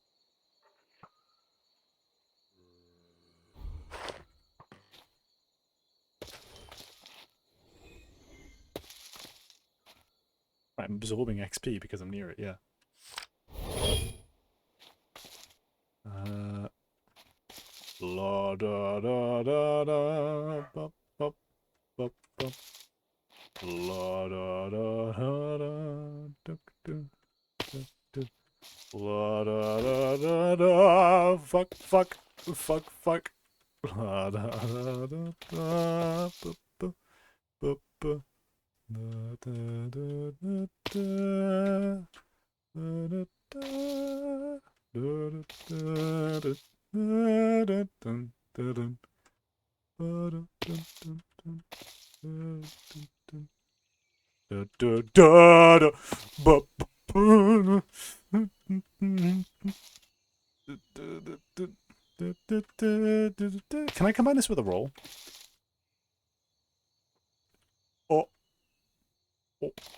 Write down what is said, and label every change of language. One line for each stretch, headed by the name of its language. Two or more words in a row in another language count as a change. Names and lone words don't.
English: I'm absorbing XP because I'm near it, yeah. La da da da da. Bop, bop, bop, bop. La da da da da. Duk, duk, duk, duk. La da da da da. Fuck, fuck, fuck, fuck. La da da da da. Bup, bup, bup, bup. Da da da da da. Da da da. Da da da da. Da da dun, da dun. Ba dun, dun, dun, dun. Da dun, dun. Da da da da. Ba ba ba. Can I combine this with a roll? Oh, oh.